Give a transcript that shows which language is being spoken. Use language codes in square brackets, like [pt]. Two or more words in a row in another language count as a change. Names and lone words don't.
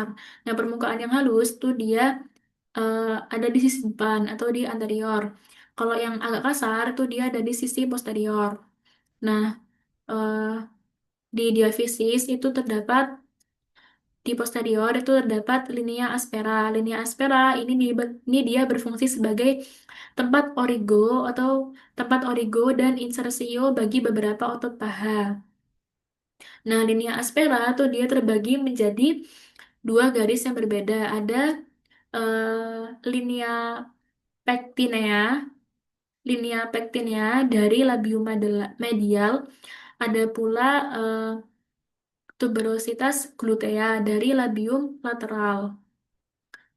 [id] Nah, permukaan yang halus tuh dia eh, ada di sisi depan atau di anterior. Kalau yang agak kasar tuh dia ada di sisi posterior. Nah, eh, di diafisis itu terdapat di posterior itu terdapat [la] linea aspera. Linea aspera [id] ini dia berfungsi sebagai tempat origo atau tempat origo dan insersio bagi beberapa otot paha. Nah, [la] linea aspera [id] tuh dia terbagi menjadi dua garis yang berbeda. Ada [la] linea pectinea, [id] dari [la] labium medial, [id] ada pula eh, [la] tuberositas glutea [id] dari [la] labium lateral.